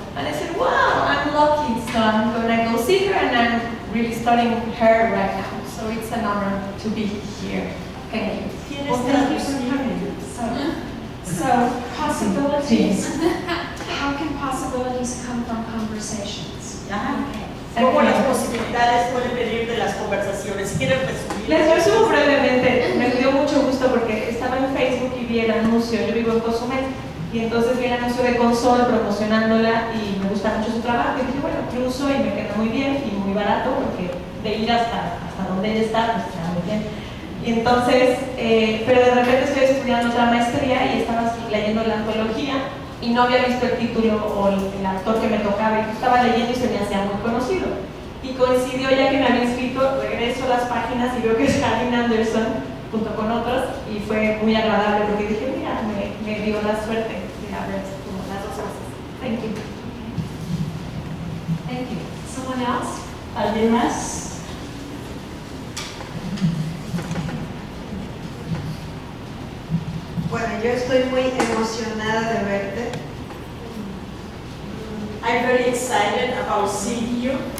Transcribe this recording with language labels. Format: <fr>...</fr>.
<en>And I said, wow, I'm lucky, so I'm gonna go see her, and I'm really studying her right now. So it's an honor to be here. Thank you. Well, thank you for coming. So possibilities. How can possibilities come from conversations? Ajá. Okay.</en> <es>¿Cómo las posibilidades pueden venir de las conversaciones? Si quieres resumir. Les resumo brevemente, me dio mucho gusto porque estaba en Facebook y vi el anuncio, yo vivo en Cozumel, y entonces vi el anuncio de Consol promocionándola y me gusta mucho su trabajo y dije, bueno, cruzo y me queda muy bien y muy barato porque de ir hasta donde ella está, pues está muy bien. Y entonces, pero de repente estoy estudiando otra maestría y estaba leyendo la antología y no había visto el título o el autor que me tocaba y estaba leyendo y se me hacía muy conocido. Y coincidió ya que me había inscrito, regreso a las páginas y veo que es Harry Anderson junto con otros y fue muy agradable porque dije, mira, me dio la suerte de haber como las dos cosas.</es> <en>Thank you. Thank you. Someone else?</en> <es>¿Alguien más? Bueno, yo estoy muy emocionada de verte.</es> <en>I'm very excited about seeing you.</en>